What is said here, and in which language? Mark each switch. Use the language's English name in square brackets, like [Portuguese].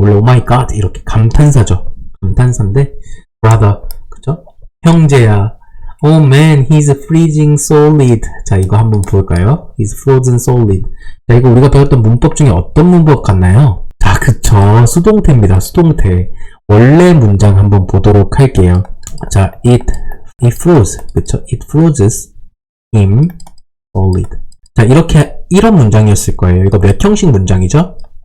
[Korean] 원래 [English] oh my god [Korean] 이렇게 감탄사죠. 감탄사인데 brother 그쵸? 형제야. [English] Oh man, he's freezing solid. [Korean] 자, 이거 한번 볼까요? [English] He's frozen solid. [Korean] 자, 이거 우리가 배웠던 문법 중에 어떤 문법 같나요? 자, 그쵸. 수동태입니다. 수동태. 원래 문장 한번 보도록 할게요. [English] 자, it froze. 그쵸? It freezes him solid. [Korean] 자, 이런 문장이었을 거예요. 이거 몇 형식 문장이죠?